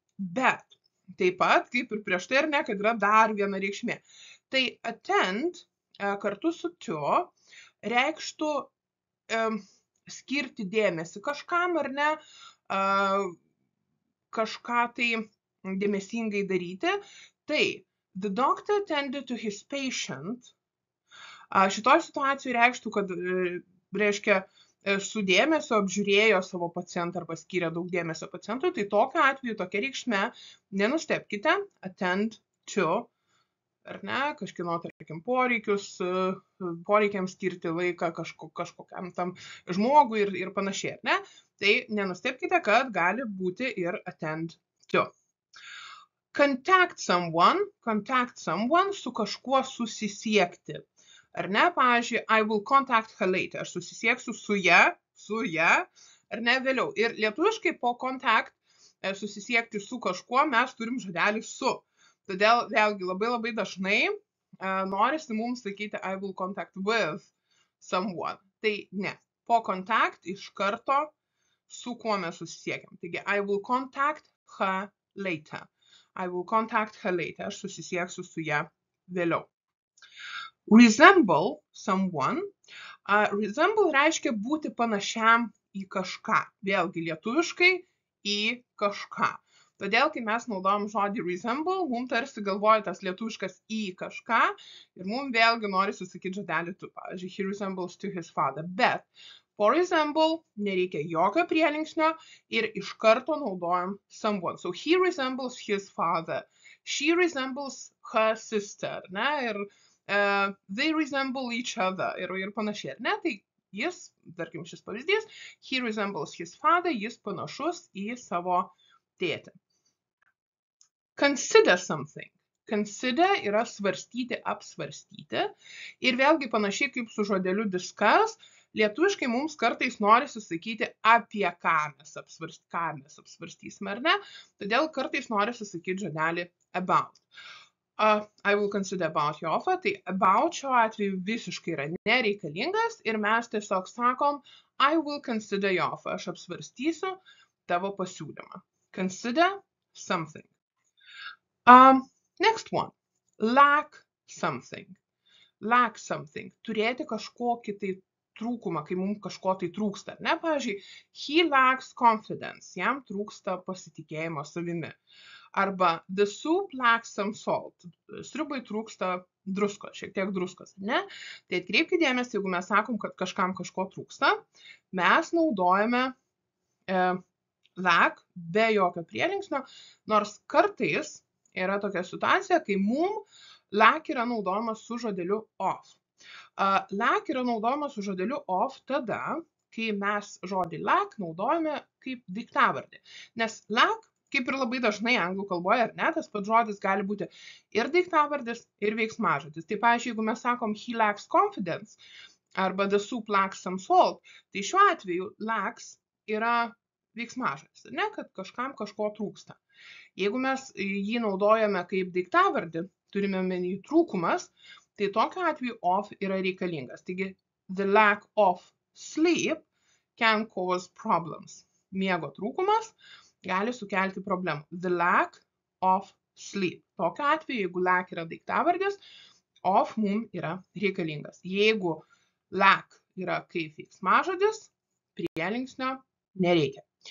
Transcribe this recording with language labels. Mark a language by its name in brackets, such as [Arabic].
[Lithuanian] Bet taip pat, kaip ir prieš tai, ar ne, kad yra dar viena reikšmė. Tai attend kartu su to reikštų skirti dėmesį kažkam, ar ne, kažką tai dėmesingai daryti. [English] Tai the doctor attended to his patient. [Lithuanian] Šitoj situacijai reikštų, kad reiškia su dėmesio apžiūrėjo savo pacientą arba skyrė daug dėmesio pacientui, tai tokiu atveju tokia reikšmė, nenustebkite, attend to, ar ne, kažkieno, tarkim, poreikiams skirti laiką kažkokiam tam žmogui ir panašiai, ar ne, tai nenustebkite, kad gali būti ir attend to. [English] Contact someone, [Lithuanian] su kažkuo susisiekti. Ar ne, pavyzdžiui, [English] I will contact her later, [Lithuanian] aš susisieksiu su ja, ar ne, vėliau. Ir lietuviškai po contact, susisiekti su kažkuo, mes turim žodelį su. Todėl vėlgi labai dažnai norisi mums sakyti [English] I will contact with someone. [Lithuanian] Tai ne, po contact iš karto su kuo mes susisiekiam. Taigi, [English] I will contact her later. I will contact her later, [Lithuanian] aš susisieksiu su ja vėliau. [English] Resemble someone. [Lithuanian] Resemble reiškia būti panašiam į kažką. Vėlgi lietuviškai į kažką. Todėl, kai mes naudojam žodį resemble, mums tarsi galvoja tas lietuviškas į kažką ir mums vėlgi norisi sakyti žodelį tu. Pavyzdžiui, [English] he resembles to his father. [Lithuanian] Bet po resemble nereikia jokio prielinksnio ir iš karto naudojam someone. [English] So he resembles his father. She resembles her sister. [Lithuanian] Ne? Ir [English] they resemble each other [Lithuanian] ir panašiai, ar ne? Tai jis, tarkim šis pavyzdys, [English] he resembles his father, [Lithuanian] jis panašus į savo tėtį. [English] Consider something. [Lithuanian] Consider yra svarstyti, apsvarstyti. Ir vėlgi panašiai kaip su žodeliu discuss, lietuviškai mums kartais norisi sakyti apie ką mes apsvarstysime, ar ne? Todėl kartais norisi sakyti žodelį about. [English] I will consider about your offer. [Lithuanian] Tai about šiuo atveju visiškai yra nereikalingas ir mes tiesiog sakom [English] I will consider your offer. [Lithuanian] Aš apsvarstysiu tavo pasiūlymą. [English] Consider something. Next one. Lack something. Lack something. [Lithuanian] Turėti kažkokį tai trūkumą, kai mums kažko tai trūksta. Ne, pavyzdžiui, [English] he lacks confidence. [Lithuanian] Jam trūksta pasitikėjimo savimi. [English] Arba the soup lacks some salt. [Lithuanian] Sriubai trūksta druskos, šiek tiek druskos, ne? Tai atkreipkite dėmesį, jeigu mes sakom, kad kažkam kažko trūksta, mes naudojame lack be jokio prielinksnio, nors kartais yra tokia situacija, kai mum lack yra naudojamas su žodeliu of. Lack yra naudojamas su žodeliu of tada, kai mes žodį lack naudojame kaip daiktavardį. Nes lack, kaip ir labai dažnai anglų kalboje, ar ne, tas pats žodis gali būti ir daiktavardis, ir veiksmažodis. Tai pavyzdžiui, jeigu mes sakom [English] he lacks confidence, [Lithuanian] arba [English] the soup lacks some salt, [Lithuanian] tai šiuo atveju lacks yra veiksmažodis, ne, kad kažkam kažko trūksta. Jeigu mes jį naudojame kaip daiktavardį, turime omeny trūkumas, tai tokiu atveju of yra reikalingas. Taigi, [English] the lack of sleep can cause problems. [Lithuanian] Miego trūkumas gali sukelti problemų. [English] The lack of sleep. [Lithuanian] Tokiu atveju, jeigu lack yra daiktavardis, of mum yra reikalingas. Jeigu lack yra kaip veiksmažodis, prielinksnio nereikia.